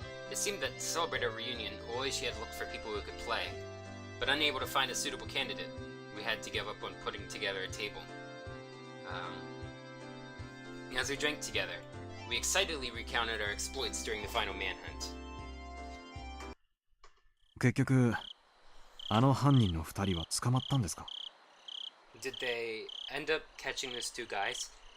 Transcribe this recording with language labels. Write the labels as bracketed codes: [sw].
[en] It seemed that to celebrate our reunion, Oishi had looked for people who could play, but unable to find a suitable candidate, we had to give up on putting together a table. As we drank together, we excitedly recounted our exploits during the final manhunt. [ja] 結局、あの犯人の二人は捕まったんですか [en] Did they end up catching those two guys?